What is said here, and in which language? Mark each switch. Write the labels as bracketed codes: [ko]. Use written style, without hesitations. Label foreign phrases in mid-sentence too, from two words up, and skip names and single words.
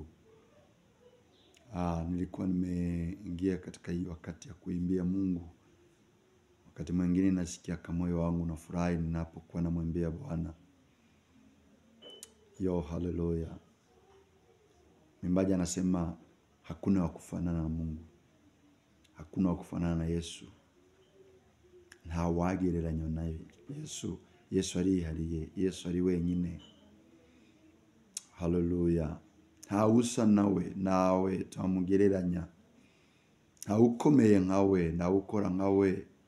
[sw] Nilikuwa nimeingia katika hii wakati ya kuimbia Mungu. Wakati mwingine nasikia kama moyo wangu unafurahi ninapokuwa namwimbia Bwana. Yo, hallelujah. Mwimbaji anasema hakuna wa kufanana na Mungu, hakuna wa kufanana na Yesu, [rw] nta wagereranya naye. Yesu arihariye, Yesu ari wenyine. Hallelujah. Nta usa nawe, nawe twamugereranya, nta ukomeye nkawe, nta ukora nkawe.